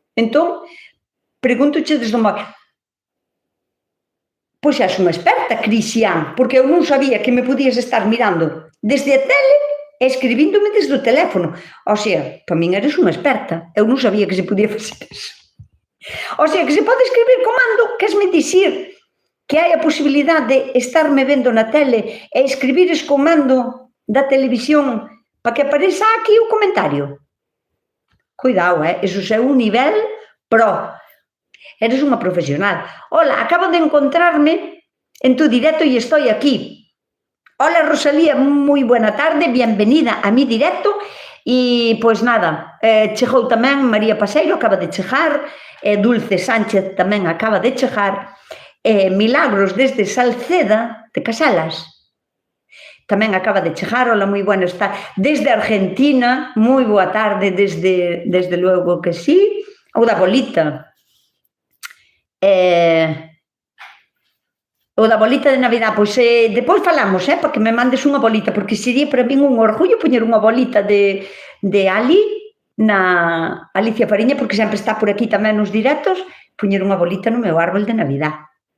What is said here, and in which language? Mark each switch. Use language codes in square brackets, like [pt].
[gl] Entón, pregúntoche desde o móvil. Pois xa son experta, Cristian, porque eu non sabía que me podías estar mirando desde a tele e escribíndome desde o teléfono. O sea, para min eres unha experta. Eu non sabía que se podía facer eso. O sea, que se pode escribir comando, queresme dicir que hai a posibilidade de estarme vendo na tele e escribires comando da televisión para que apareza aquí o comentario. Cuidado, eso é un nivel pro. Eres unha profesional. [es] Hola, acabo de encontrarme en tu directo y estoy aquí. Hola, Rosalía, moi buena tarde, bienvenida a mi directo. [gl] E, pois nada, chegou tamén María Paseiro, acaba de chegar, Dulce Sánchez tamén acaba de chegar, Milagros desde Salceda, de Casalas, tamén acaba de chegar. Hola, moi buena está. Desde Argentina, moi boa tarde, desde luego que sí. Ou da bolita. O da bolita de Navidad, pois depois falamos, para que me mandes unha bolita, porque sería para min un orgullo poñer unha bolita de Ali na Alicia Fariña, porque sempre está por aquí tamén nos directos, poñer unha bolita no meu árbol de Navidad.